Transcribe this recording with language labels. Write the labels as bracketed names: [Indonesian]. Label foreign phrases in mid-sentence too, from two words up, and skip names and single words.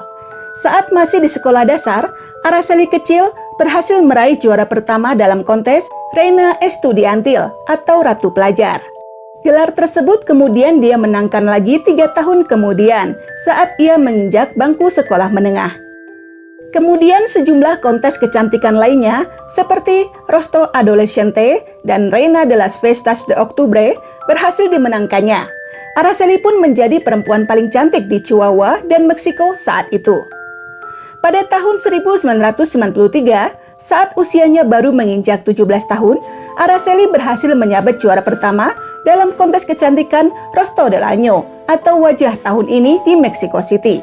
[Indonesian] Saat masih di sekolah dasar, Araceli kecil berhasil meraih juara pertama dalam kontes Reina Estudiantil atau Ratu Pelajar. Gelar tersebut kemudian dia menangkan lagi 3 tahun kemudian saat ia menginjak bangku sekolah menengah. Kemudian sejumlah kontes kecantikan lainnya seperti Rostro Adolescente dan Reina de las Fiestas de Octubre berhasil dimenangkannya. Araceli pun menjadi perempuan paling cantik di Chihuahua dan Meksiko saat itu. Pada tahun 1993, saat usianya baru menginjak 17 tahun, Araceli berhasil menyabet juara pertama dalam kontes kecantikan Rostro del Año atau wajah tahun ini di Mexico City.